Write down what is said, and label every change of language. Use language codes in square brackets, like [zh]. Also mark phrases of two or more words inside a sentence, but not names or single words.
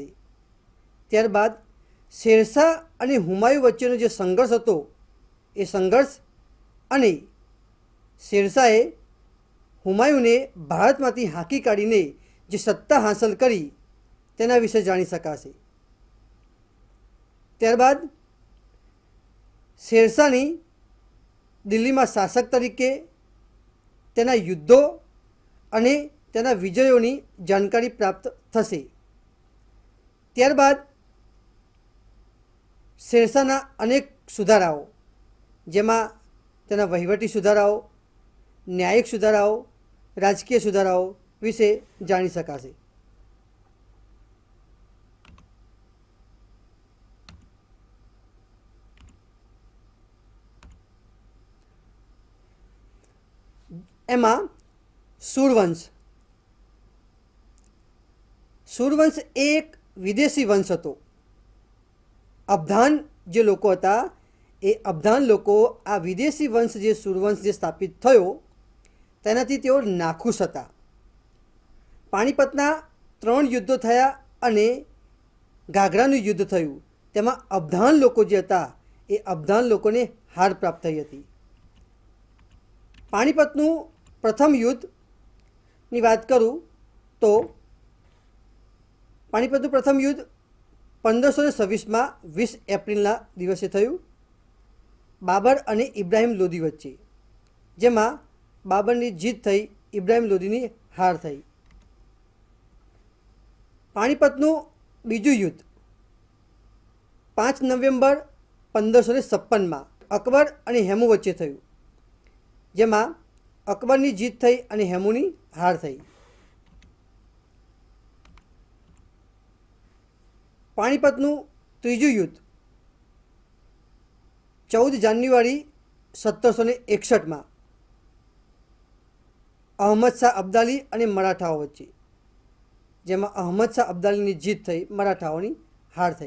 [gu] ત્યારબાદ શેરશાહ અને હુમાયું વચ્ચેનો જે સંઘર્ષ હતો એ સંઘર્ષ અને શેરશાહે હુમાયુને ભારતમાંથી હાંકી કાઢીને જે સત્તા હાસિલ કરી તેના વિષે જાણી શકાશે। ત્યારબાદ શેરશાહની દિલ્હી મેં શાસક તરીકે તેના યુદ્ધો અને તેના વિજયોની જાનકારી પ્રાપ્ત થશે। ત્યારબાદ શેરશાહના અનેક સુધારાઓ જેમાં તેના વહીવટી સુધારાઓ, ન્યાયિક સુધારાઓ, રાજકીય સુધારાઓ વિષે જાણી શકાશે। એમાં સૂરવંશ એક વિદેશી વંશ હતો। અબધાન જે લોકો હતા એ અબધાન લોકો આ વિદેશી વંશ જે સૂરવંશ જે સ્થાપિત થયો તેનાથી તેઓ નાખુશ હતા। પાણીપતના 3 યુદ્ધો થયા અને ઘાઘરાનું યુદ્ધ થયું, તેમાં અબધાન લોકો જે હતા એ અબધાન લોકોને હાર પ્રાપ્ત થઈ હતી। પાણીપતનું પ્રથમ યુદ્ધની વાત કરું તો પાણીપતનું પ્રથમ યુદ્ધ 1526 મેં 20 એપ્રિલના દિવસે થયું બાબર અને ઇબ્રાહિમ લોદી વચ્ચે, જેમાં બાબરની જીત થઈ, ઇબ્રાહિમ લોદીની હાર થઈ। પાણીપતનું બીજું યુદ્ધ 5 નવેમ્બર 1556માં અકબર અને હેમુ વચ્ચે થયું, જેમાં અકબરની જીત થઈ અને હેમુની હાર થઈ. પાણીપતનું ત્રીજું યુદ્ધ 14 જાન્યુઆરી 1761માં અહમદ શાહ અબ્દાલી અને મરાઠાઓ વચ્ચે, જેમાં અહમદ શાહ અબ્દાલીની જીત થઈ, મરાઠાઓની હાર થઈ.